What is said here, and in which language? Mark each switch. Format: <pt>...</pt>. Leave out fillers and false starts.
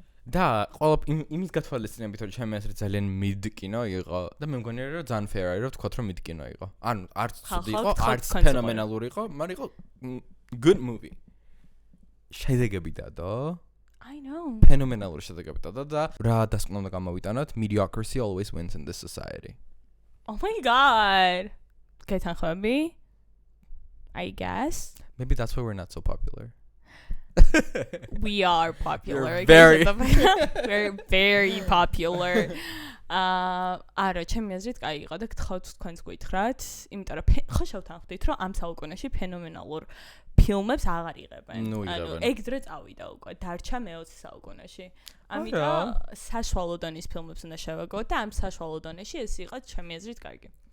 <ka>და ყველა იმის გათვალისწინებით რომ ჩემი აზრით ძალიან mid კინო იყო და მე მგონია რომ ძალიან fair არის რომ თქვათ რომ mid კინო იყო ანუ არც ცუდი იყო არც ფენომენალური იყო მაგრამ იყო</ka> <en>good movie</en> <ka>შედეგები დადო</ka> <en>I know</en> <ka>ფენომენალური შედეგები დადო და რა დასკვნა უნდა გამოვიტანოთ</ka> <en>mediocrity always wins in this society oh my god</en> <ka>გეთანხმები</ka> <en>I guess maybe that's why we're not so popular we are popular very we're very popular</en> <ka>არა ჩემი აზრით კაი იყო და გთხოვთ თქვენს გითხრათ იმიტომ რომ ხო შევთანხმდით რომ ამ საუკუნეში ფენომენალურ ფილმებს აღარ იღებენ ანუ ეგ დრო წავიდა უკვე დარჩა მე-20 საუკუნეში ამიტომ საშუალო დონის ფილმებს უნდა შევაგოთ და ამ საშუალო დონეში ეს იყო ჩემი აზრით კარგი</ka>